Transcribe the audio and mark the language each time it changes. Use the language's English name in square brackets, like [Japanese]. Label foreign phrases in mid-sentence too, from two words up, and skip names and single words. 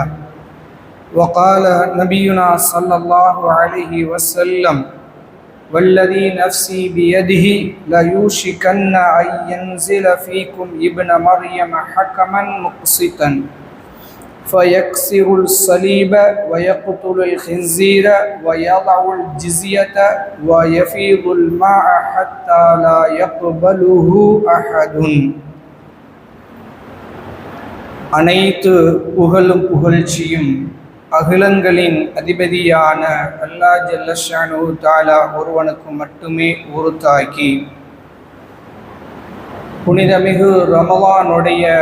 [Arabic] وقال نبينا صلى الله عليه وسلم: والذي نفسي بيده ليوشكن أن ينزل فيكم ابن مريم حكما مقسطا فيكسر الصليب ويقتل الخنزير ويضع الجزية ويفيض الماء حتى لا يقبله أحد. [Tamil] அனைத்து புகழும் புகழ்ச்சியும் அகிலங்களின் அதிபதியான அல்லாஹ் [Arabic] جل شأنه تعالى [Tamil] ஒருவனுக்கு மட்டுமே உரித்தாக்கி, புனிதமிகு ரமலானுடைய